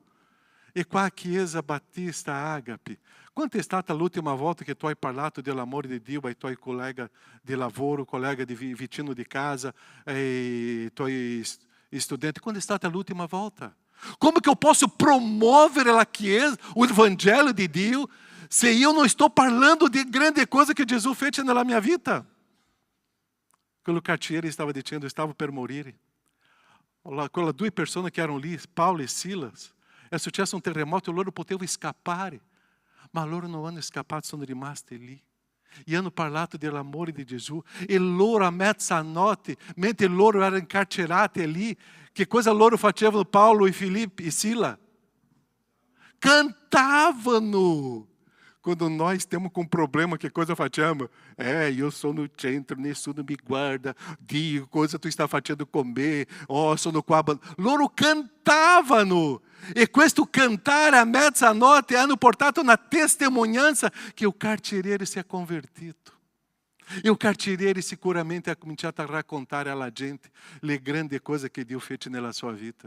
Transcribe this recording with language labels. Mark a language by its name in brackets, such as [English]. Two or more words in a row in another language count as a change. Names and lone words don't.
[Italian] E qua a Chiesa Battista Agape, quando è stata l'ultima volta che tu hai parlato dell'amore di Dio ai tuoi colleghi di lavoro, colleghi vicino di casa, ai tuoi studenti? Quando è stata l'ultima volta? Come che [Portuguese] eu posso [Italian] promuovere la Chiesa, [Portuguese] o Evangelho de Dio, se eu não estou parlando de grande coisa que Jesus fez na minha vida? [Italian] Quello cartiere stava dicendo, stavo per morire. Quelle 2 persone che erano lì, Paulo e Silas, è successo un terremoto e loro potevano scappare. Ma loro non hanno scappato, sono rimasti lì. E hanno parlato dell'amore di Gesù. E loro a mezzanotte, mentre loro erano incarcerati lì, che cosa loro facevano, Paulo e Filippo e Sila? Cantavano. [Portuguese] Quando nós temos um problema, que coisa facciamo? Eu sou no centro, [Italian] nessuno mi guarda. Dio, cosa tu sta facendo comer? Oh, sono qua. Loro cantavano. E questo cantare a mezzanotte hanno portato una testimonianza che il carceriere si è convertito. E il carceriere sicuramente ha cominciato a raccontare alla gente le grandi cose che Dio fece nella sua vita.